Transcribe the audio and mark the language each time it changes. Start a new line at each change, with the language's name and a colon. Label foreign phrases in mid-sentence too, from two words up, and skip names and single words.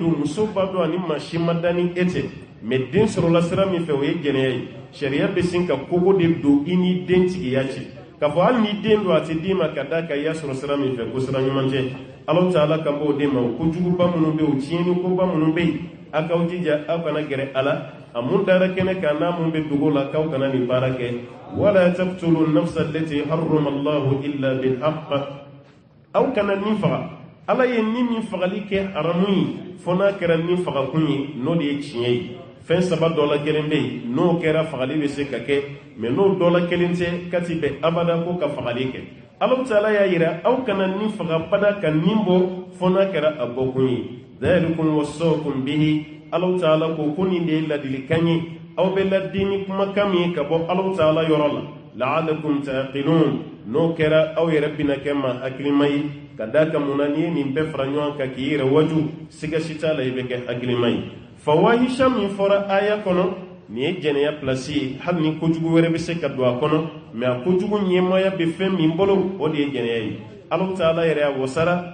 Bambara: don muso b'a dɔn ani maa si ma da ni e tɛ mɛ den sɔrɔla sira min fɛ o ye jɛnɛya ye sariya bɛ sin ka kogo de don i ni den tigiya cɛ k'a fɔ hali ni den don a tɛ d'i ma ka d'a kan i y'a sɔrɔ sira min fɛ ko sira ɲuman tɛ Allahu Ta'ala kan b'o den ma o kojuguba minnu bɛ yen o tiɲɛnikoba minnu bɛ yen a k'aw jija aw kana gɛrɛ a la a mun dara kɛnɛ kan n'a mun bɛ dogo la k'aw kana nin baara kɛ
Arabic: ولا تقتلوا النفس التي حرم الله إلا بالحق
Bambara: aw kana nin faga ala ye nin min fagali kɛ haramu ye fo n'a kɛra nin fagakun ye n'o de ye tiɲɛ ye fɛn saba dɔ la kelen bɛ yen n'o kɛra fagali bɛ se ka kɛ mɛ n'o dɔ la kelen tɛ kati bɛ abada ko ka fagali kɛ Allahu Ta'ala y'a yira aw kana nin faga bada ka nin bɔ fo n'a kɛra a bɔkun ye
Arabic: ذلكم وصاكم به
Bambara: Allahu Ta'ala ko ko nin de ye ladilikan ye aw bɛ ladi ni kumakan min ye ka bɔ Allahu Ta'ala yɔrɔ la
Arabic: لعلكم تعقلون
Bambara: n'o kɛra aw yɛrɛ bɛna kɛ maa hakilima ye ka d'a kan mun na n'i ye nin bɛɛ fara ɲɔgɔn kan k'i yɛrɛ waju siga si t'a la i bɛ kɛ hakilima ye fawahisha min fɔra aya kɔnɔ nin ye jɛnɛya pilasi ye hali ni kojugu wɛrɛ bɛ se ka don a kɔnɔ mɛ a kojugu ɲɛmaya bɛ fɛn min bolo o de ye jɛnɛya ye Allahu Ta'ala yɛrɛ y'a wasara